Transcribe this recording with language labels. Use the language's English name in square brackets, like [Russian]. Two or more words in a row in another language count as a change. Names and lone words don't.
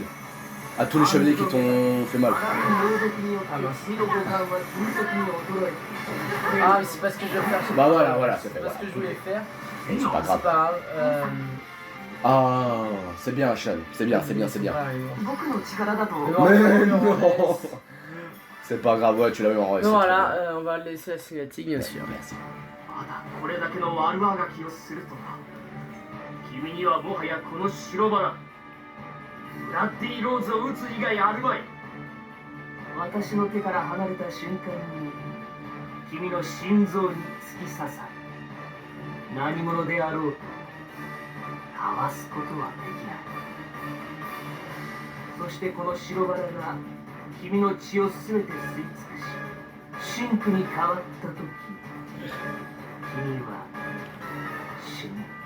[French] À tous les chevaliers qui t'ont fait mal. Ah mais c'est pas ce que je vais faire. Bah voilà, c'est fait. C'est pas ce que je voulais faire. C'est pas C'est grave. pas grave. Ah, c'est bien, Sean. C'est bien. Voilà, il est mort. [Japanese] 僕の力だと。 [French] Mais non! C'est pas grave, ouais, tu l'as eu en vrai. Donc voilà, on va laisser la cinématique bien sûr. Merci. [Japanese] まだこれだけの悪あがきをするとは君にはもはやこの白バラブラッディ・ローズを撃つ以外あるまい私の手から離れた瞬間に君の心臓に突き刺さる何者であろうとかわすことはできないそしてこの白バラが君の血をすべて吸い尽くし真紅に変わった時君は死ぬ。